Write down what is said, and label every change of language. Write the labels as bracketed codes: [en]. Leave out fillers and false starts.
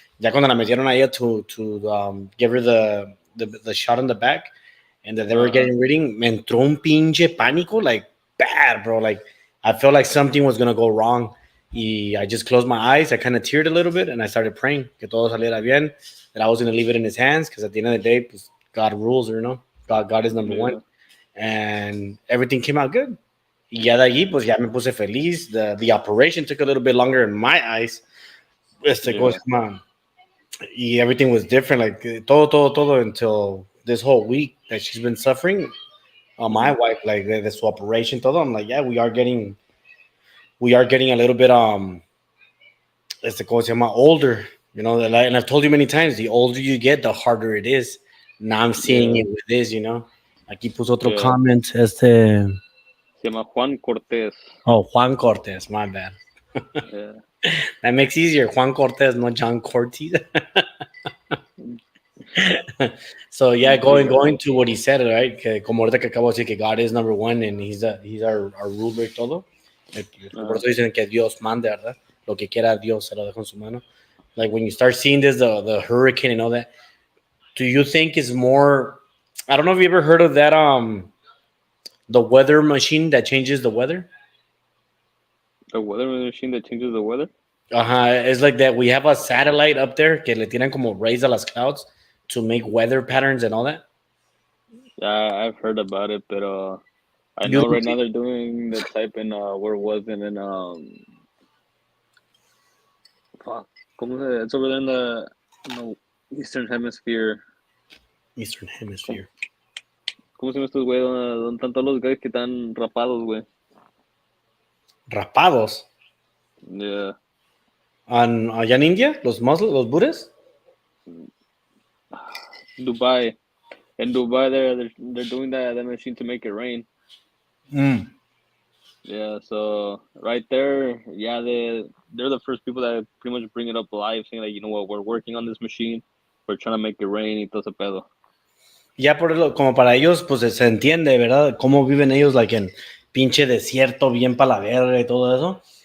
[es] Ya cuando la metieron a ella [en] to give her the shot on the back, and that they were getting reading, [es] me entró un pinche pánico, [en] like bad, bro. Like I felt like something was gonna go wrong. I just closed my eyes. I kind of teared a little bit, and I started praying [es] que todo saliera bien. [en] That I was gonna leave it in His hands, because at the end of the day, pues, God rules, God is number one, and everything came out good. [es] Y ya de allí, pues ya me puse feliz. [en] The operation took a little bit longer in my eyes. [es] ¿Cómo se llama? [en] Y everything was different. Like todo until this whole week that she's been suffering. My wife, like this operation, todo. I'm like, yeah, we are getting a little bit [es] ¿cómo se llama? [en] Older. And I've told you many times, the older you get, the harder it is. Now I'm seeing it with this. [es] Aquí puso otro comment. Se llama Juan Cortés. [en] Oh, Juan Cortés, my bad. Yeah. That makes easier. Juan Cortés, not John Cortez. So yeah, going to what he said, right? [es] Que como ahorita que acabo de decir que [en] God is number one and he's our ruler [es] y todo. Por eso dicen que Dios manda, ¿verdad? Lo que quiera Dios se lo deja en su mano. [en] Like when you start seeing this, the hurricane and all that, do you think is more? I don't know if you ever heard of that the weather machine that changes the weather. The weather machine that changes the weather? It's like that. We have a satellite up there [es] que le tiran como [en] rays a las clouds to make weather patterns and all that. Yeah, I've heard about it, but I know right now they're doing the type in where was it in fuck, it's over there in the Eastern Hemisphere. Eastern Hemisphere. [es] ¿Cómo se llama estos güey? ¿Dónde están todos los güeyes que están rapados, güey? ¿Rapados? [en] Yeah. [es] ¿Allá en India? ¿Los Muslims? ¿Los Buddhas? [en] Dubai. In Dubai, they're doing that machine to make it rain. Yeah, so right there, yeah, they're the first people that pretty much bring it up live, saying like, you know what, we're working on this machine, we're trying to make it rain [es] y todo ese pedo. Ya por eso, como para ellos, pues se entiende, ¿verdad? Cómo viven ellos, like en pinche desierto, bien para la verga y todo eso.